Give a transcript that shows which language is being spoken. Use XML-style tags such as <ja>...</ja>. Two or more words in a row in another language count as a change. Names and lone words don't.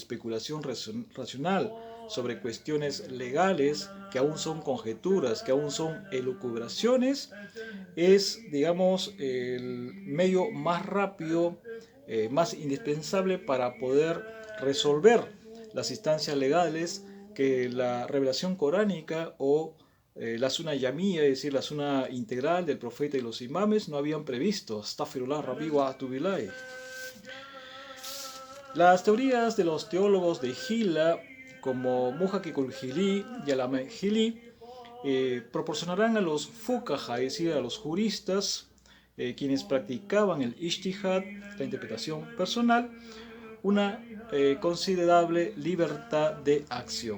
<es>especulación racional sobre cuestiones legales que aún son conjeturas, que aún son elucubraciones, es, digamos, el medio más rápido, más indispensable para poder resolver las instancias legales que la revelación coránica o la Sunna Yamía, es decir, la Sunna integral del profeta y los imames, no habían previsto.</es> <ar>أستغفر الله ربي وأتوب بالله.</ar> <es>Las teorías de los teólogos de Hilla, como Muhakkikul Jili y Alama Jili, proporcionarán a los fuqaha, es decir, a los juristas, quienes practicaban el ijtihad, la interpretación personal, una considerable libertad de acción.</es>